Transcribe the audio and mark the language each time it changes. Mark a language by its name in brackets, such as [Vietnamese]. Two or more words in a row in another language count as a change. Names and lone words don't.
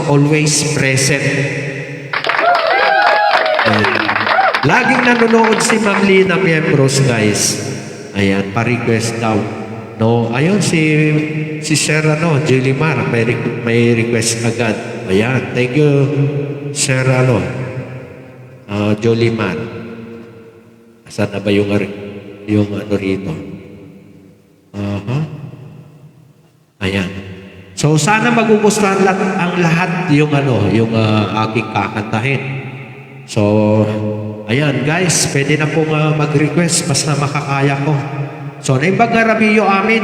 [English] Always present. [Filipino] Laging nanonood si Ma'am Lina Miembros, guys. Ayan, pa-request daw, no? Ayun, si Sir Jolimar may request agad. Ayan, [English] thank you Sir Jolimar. [Filipino] Saan na ba yung rito? Ayan. So, sana magugustuhan ang lahat yung aking kakantahin. So, ayan guys, pwede na pong mag-request basta makakaya ko. So, [Iloko] naimbag na rabiyo amin.